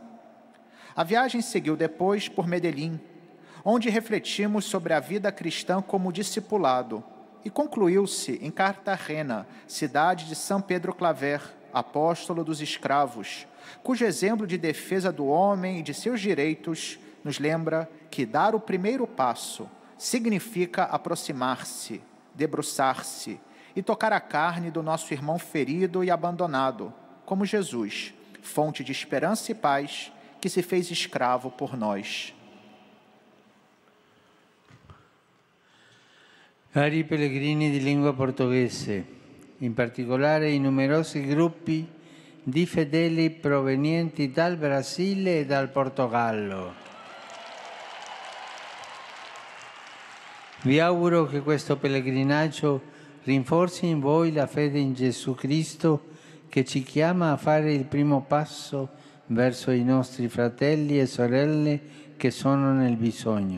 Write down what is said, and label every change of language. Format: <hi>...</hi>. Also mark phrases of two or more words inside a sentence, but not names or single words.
<pt>A viagem seguiu depois por Medellín, onde refletimos sobre a vida cristã como discipulado, e concluiu-se em Cartagena, cidade de São Pedro Claver, apóstolo dos escravos, cujo exemplo de defesa do homem e de seus direitos nos lembra que dar o primeiro passo significa aproximar-se, debruçar-se e tocar a carne do nosso irmão ferido e abandonado, como Jesus, fonte de esperança e paz, que se fez escravo por nós.</pt> <it>Cari pellegrini di lingua portoghese, in particolare i numerosi gruppi di fedeli provenienti dal Brasile e dal Portogallo. Vi auguro che questo pellegrinaggio rinforzi in voi la fede in Gesù Cristo, che ci chiama a fare il primo passo verso i nostri fratelli e sorelle che sono nel bisogno.</it>